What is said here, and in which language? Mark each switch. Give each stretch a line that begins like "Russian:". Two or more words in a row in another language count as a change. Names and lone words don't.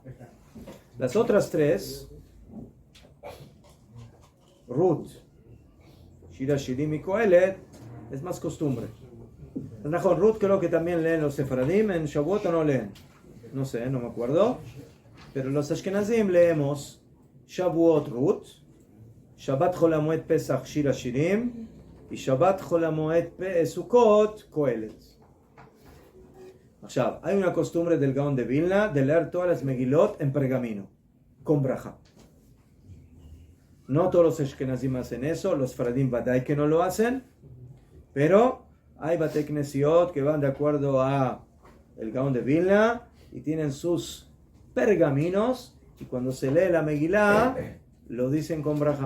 Spanish: Las otras tres, Ruth, Shira Shirim y Kohelet, es más costumbre. Ruth creo que también leen los sefaradim, en Shavuot o no leen. No sé, no me acuerdo. Pero los ashkenazim leemos Shavuot Ruth, Shabbat Chol HaMoed Pesach Shira Shirim y Shabbat Chol HaMoed Sukkot Kohelet. Hay una costumbre del Gaón de Vilna de leer todas las Megilot en pergamino, con braja. No todos los ashkenazim hacen eso, los faradim Badai que no lo hacen, pero hay
Hebrew: בתי כנסיות
Spanish: que van de acuerdo a el Gaón de Vilna y tienen sus pergaminos, y cuando se lee la Megilá lo dicen con braja.